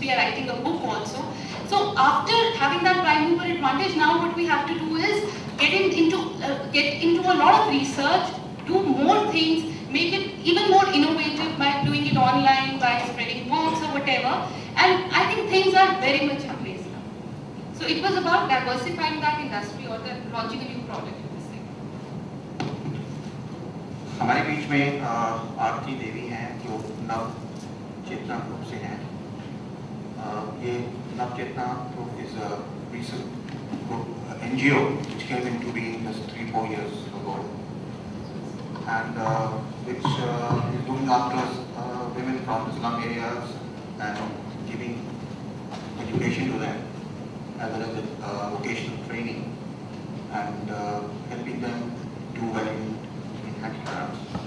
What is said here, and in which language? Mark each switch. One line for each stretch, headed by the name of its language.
English: We are writing a book also. So after having that prime mover advantage, now what we have to do is get into a lot of research, do more things, make it even more innovative by doing it online, by spreading books or whatever. And I think things are very much in place now. So it was about diversifying that industry or launching a new product.
Hindi: हमारे बीच में आरती देवी हैं जो नव चेतना group से हैं।
English: ये Nav Chetna group is a recent group, NGO which came into being just 3-4 years ago, and which is looking after women from the slum areas and giving education to them as well as vocational training and helping them do well in handicrafts.